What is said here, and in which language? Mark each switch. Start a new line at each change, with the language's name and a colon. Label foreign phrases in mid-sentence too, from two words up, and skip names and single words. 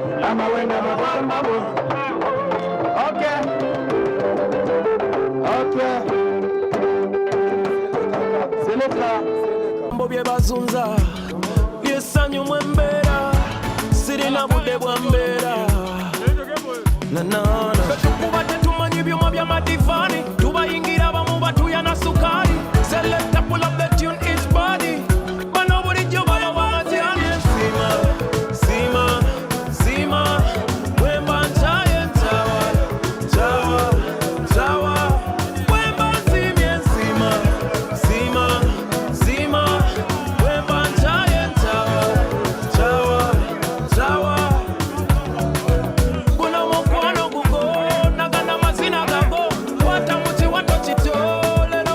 English: Okay.
Ganda: mboka mbobye bazunza lyesanyu mwembeera sirina budde bwa mbeera tukuba tetumanyi byuma by'amadifaani tubayingira abamu batuya na sukaali
English: selecta pull up the tune each body
Ganda: bano bulijjo baba bamatyani sima wemba ntaye ntawa wemba nsimye nsima wemba ntaye ntawa kuna mukwano gugo nagana mazina gago wata muti wato kito lero